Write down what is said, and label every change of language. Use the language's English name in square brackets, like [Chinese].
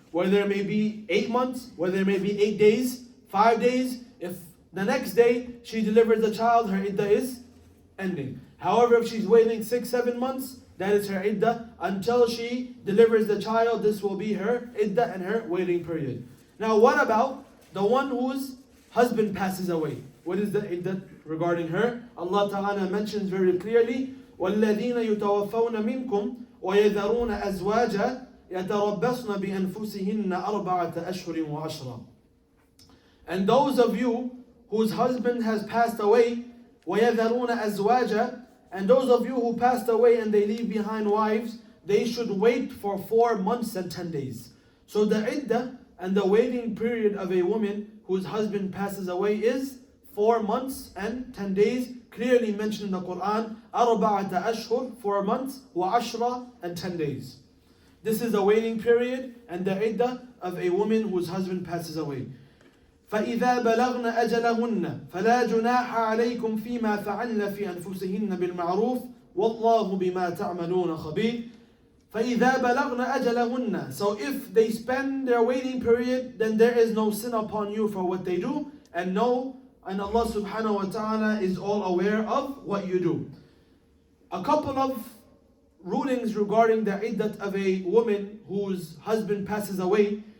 [English] Whether it may be 8 months, whether it may be 8 days, 5 days, if the next day she delivers the child, her iddah is ending. However, if she's waiting 6-7 months, that is her iddah. Until she delivers the child, this will be her iddah and her waiting period. Now what about the one whose husband passes away? What is the iddah regarding her? Allah Ta'ala mentions very clearly, [Arabic] وَالَّذِينَ يُتَوَفَّوْنَ مِنْكُمْ وَيَذَرُونَ أَزْوَاجًا يَتَرَبَّصْنَ بِأَنفُسِهِنَّ أَرْبَعَةَ أَشْهُرٍ وَعَشْرًا. [English] And those of you whose husband has passed away, [Arabic] وَيَذَرُونَ أَزْوَاجًا, [English] and those of you who passed away and they leave behind wives, they should wait for 4 months and 10 days. So the iddah and the waiting period of a woman whose husband passes away is 4 months and 10 days, clearly mentioned in the Quran. [Arabic] أَرْبَعَةَ أَشْهُرٍ, [English] 4 months, [Arabic] وَعَشْرًا, [English] and 10 days. This is the waiting period and the iddah of a woman whose husband passes away. [Arabic] فإذا بلغن أجلهن فلا جناح عليكم فيما فعلن في أنفسهن بالمعروف والله بما تعملون خبير. فإذا بلغن أجلهن. [English] So if they spend their waiting period, then there is no sin upon you for what they do, and Allah subhanahu wa ta'ala is all aware of what you do. A couple of rulings regarding the iddat of a woman whose husband passes away.